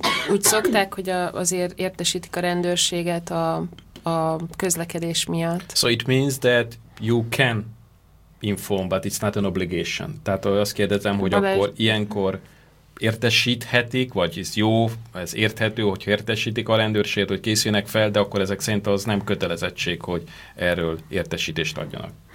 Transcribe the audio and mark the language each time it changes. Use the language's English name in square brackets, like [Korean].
[Hungarian] Úgy szokták, hogy azért értesítik a rendőrséget a közlekedés miatt. [English] So it means that you can inform, but it's not an obligation. [Hungarian] Tehát azt kérdezem, hogy akkor ilyenkor értesíthetik, vagy ez jó, ez érthető, hogy értesítik a rendőrséget, hogy készüljenek fel, de akkor ezek szerint az nem kötelezettség, hogy erről értesítést adjanak.